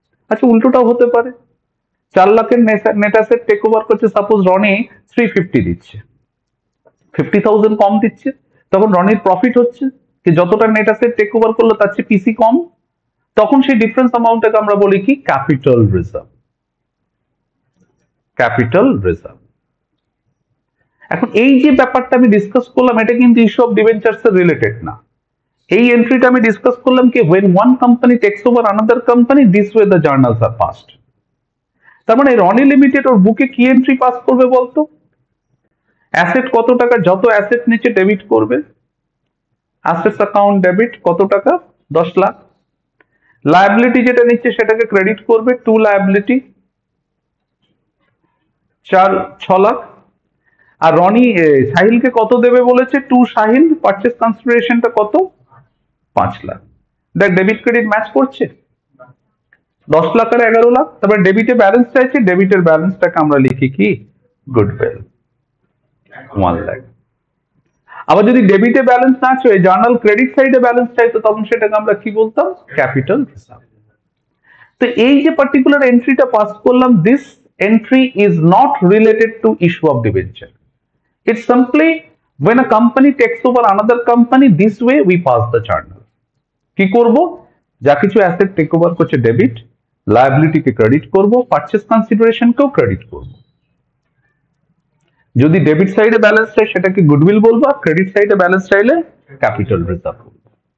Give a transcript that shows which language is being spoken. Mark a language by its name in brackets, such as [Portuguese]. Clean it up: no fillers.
[Bangla] আচ্ছা, উল্টোটাও হতে পারে, 4 লাখের নেট অ্যাসেট টেক ওভার করছে, সাপোজ রনি 350 দিচ্ছে, 50,000 কম দিচ্ছে, তখন রনির প্রফিট হচ্ছে যে যতটা নেট অ্যাসেট টেক ওভার করলো তার চেয়ে পিসি কম, তখন সেই ডিফারেন্স অ্যামাউন্টটাকে আমরা বলি কি ক্যাপিটাল রিজার্ভ। Capital reserve. এখন এই যে ব্যাপারটা আমি ডিসকাস করলাম এটা কিন্তু ইস্যু অফ ডিবেঞ্চার্স এর রিলেটেড না। এই এন্ট্রিটা আমি ডিসকাস করলাম কি [English] when one company takes over another company this way the journals are passed। [Bangla] তার মানে রনি লিমিটেড ওর বুকে কি এন্ট্রি পাস করবে বলতো? অ্যাসেট কত টাকা, যত অ্যাসেট নিচে ডেবিট করবে, অ্যাসেটস অ্যাকাউন্ট ডেবিট কত টাকা, 10 লাখ। লায়াবিলিটি যেটা নিচ্ছে সেটাকে ক্রেডিট করবে, টু লায়াবিলিটি 6 লাখ। আর রনি সাহিলকে কত দেবে বলেছে, টু সাহিল পারচেস কনসিডারেশনটা কত, 5 লাখ। দেখ ডেবিট ক্রেডিট ম্যাচ করছে, 10 লাখ আর 11 লাখ। তারপরে ডেবিটে ব্যালেন্স চাইছে, ডেবিটের ব্যালেন্সটাকে আমরা লিখি কি, গুডউইল 1 লাখ। আবার যদি ডেবিটে ব্যালেন্স না চাই, জার্নাল ক্রেডিট সাইডে ব্যালেন্স চাইতো, তখন সেটাকে আমরা কি বলতাম, ক্যাপিটাল রিজার্ভ। তো এই যে পার্টিকুলার এন্ট্রিটা পাস করলাম, [English] This entry is not related to issue of debenture. It's simply when a company takes over another company, this way we pass the journal। [Bangla] কি করব, যা কিছু অ্যাসেট টেক ওভার করছে debit, liability কে credit করব, purchase consideration কেও credit করব। যদি debit সাইডে ব্যালেন্স চাই সেটাকে গুডউইল বলবো, আর ক্রেডিট সাইডে ব্যালেন্স চাইলে ক্যাপিটাল রিজার্ভ বলবো।